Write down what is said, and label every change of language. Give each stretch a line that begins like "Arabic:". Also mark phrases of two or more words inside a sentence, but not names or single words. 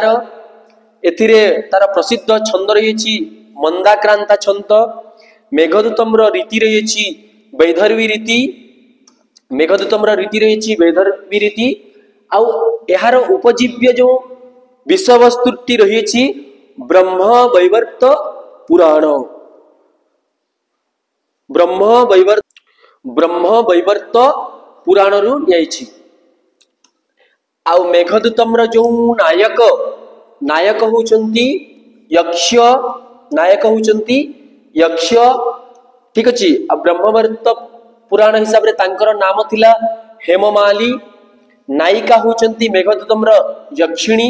Odia: ଏଥିରେ ତାର ପ୍ରସିଦ୍ଧ ଛନ୍ଦ ରହିଛି ମନ୍ଦାକ୍ରାନ୍ତା ଛନ୍ଦ। ମେଘଦୂତମ ରୋ ରୀତି ରହିଛି ବୈଦର୍ଭୀ ରୀତି। ମେଘଦୂତମ ରୋ ରୀତି ରହିଛି ବୈଦର୍ଭୀ ରୀତି। ଆଉ ଏହାର ଉପଜୀବ୍ୟ ଯୋ ବିଷୟ ବସ୍ତୁଟି ରହିଛି ବ୍ରହ୍ମ ବୈବର୍ତ୍ତ ପୁରାଣ। ବ୍ରହ୍ମ ବୈବର୍ତ୍ତ ପୁରାଣ ରୁ ନିଆଯାଇଛି। ଆଉ ମେଘଦୂତମ ରୋ ଯୋ ନାୟକ ହୋଉଛନ୍ତି ଯକ୍ଷ ନାୟକ ହୋଉଛନ୍ତି ଯକ୍ଷ। ଠିକ ଅଛି ଆ ବ୍ରହ୍ମବୈବର୍ତ୍ତ ପୁରାଣ ହିସାବ ରେ ତାଙ୍କର ନାମ ଥିଲା ହେମମାଳୀ। ନାୟିକା ହୋଉଛନ୍ତି ମେଘଦୂତମ ରୋ ଯକ୍ଷିଣୀ।